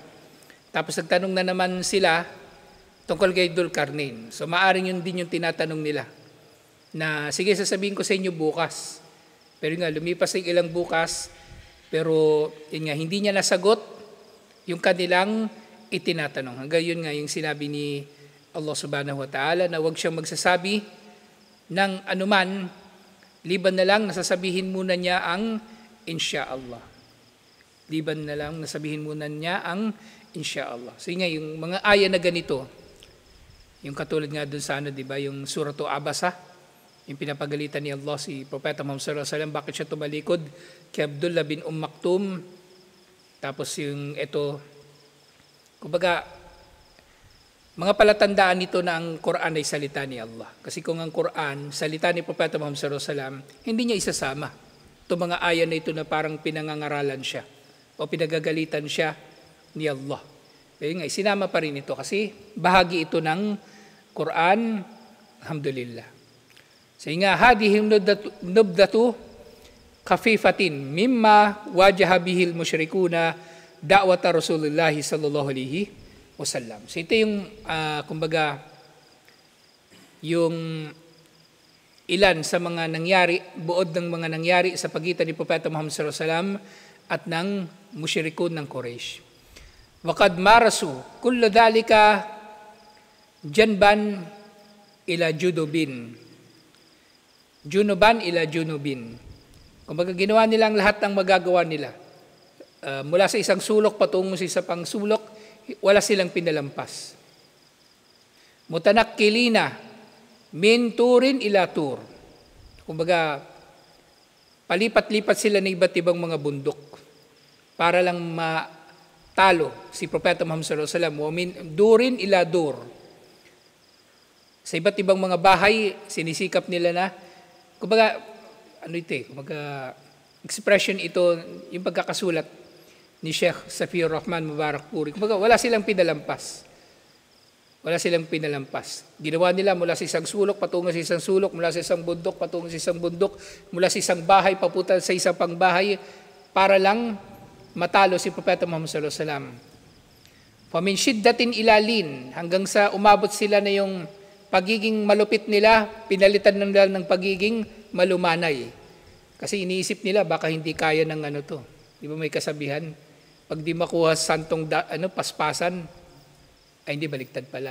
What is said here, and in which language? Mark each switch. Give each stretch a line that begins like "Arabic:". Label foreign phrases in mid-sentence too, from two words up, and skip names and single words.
Filipino: Tapos nagtanong na naman sila tungkol kay Dzulkarnain. So maaring yun din yung tinatanong nila. Na sige, sasabihin ko sa inyo bukas. Pero nga, lumipas ng ilang bukas, pero yun nga, hindi niya nasagot yung kanilang itinatanong. Hanggang yun nga yung sinabi ni
Arabic: الله سبحانه وتعالى
Filipino: na huwag siyang magsasabi ng anuman, liban na lang nasasabihin muna niya ang
Arabic: إن شاء الله.
Filipino: Liban na lang nasabihin muna niya ang
Arabic: إن شاء الله.
Filipino: So yun nga, yung mga aya na ganito, yung katulad nga dun sa di ba, yung Suratu Abasa, yung pinapagalitan ni Allah si Propeta Muhammad
Arabic: صلى الله عليه وسلم,
Filipino: bakit siya tumalikod kay Abdullah bin Maktum. Tapos yung ito, kumbaga, mga palatandaan nito na ang Quran ay salita ni Allah. Kasi kung ang Quran, salita ni Propeta Muhammad
Arabic: صلى الله عليه وسلم,
Filipino: hindi niya isasama. Itong mga aya na ito na parang pinangangaralan siya o pinagagalitan siya ni Allah. Kaya nga, sinama pa rin ito kasi bahagi ito ng Quran, alhamdulillah. So nga,
Arabic: هذه نبذة خفيفة مما واجه به المشركون دعوة رسول الله صلى الله عليه وسلم.
Filipino: So ito yung, kumbaga, yung ilan sa mga nangyari, buod ng mga nangyari sa pagitan ni Propeta Muhammad
Arabic: صلى الله عليه وسلم
Filipino: at ng musyrikun ng Quraysh.
Arabic: وقد مارسوا كل ذلك جنبا إلى جدوب. جنوبا إلى جنوب.
Filipino: Kumbaga ginawa nilang lahat ng magagawa nila. Mula sa isang sulok patungo sa isang pang sulok, wala silang pinalampas.
Arabic: متنقلين من طور إلى طور.
Filipino: Kumbaga, palipat-lipat sila ng iba't ibang mga bundok para lang matalo si Propeta Muhammad
Arabic: صلى الله عليه وسلم. من دور إلى دور.
Filipino: Sa iba't ibang mga bahay, sinisikap nila na, kumbaga, kumbaga, expression ito, yung pagkakasulat ni Sheikh Safiyur Rahman Mubarak Puri. Kumbaga, wala silang pinalampas. Wala silang pinalampas. Ginawa nila mula sa isang sulok, patungo sa isang sulok, mula sa isang bundok, patungo sa isang bundok, mula sa isang bahay, papunta sa isang pang bahay, para lang matalo si Propeta Muhammad
Arabic: صلى الله عليه وسلم. فمن شدة إلى لين,
Filipino: hanggang sa umabot sila na yung pagiging malupit nila, pinalitan nila ng pagiging malumanay. Kasi iniisip nila, baka hindi kaya ng to. Di ba may kasabihan? Pag di makuha sa santong paspasan, ay hindi, baliktad pala.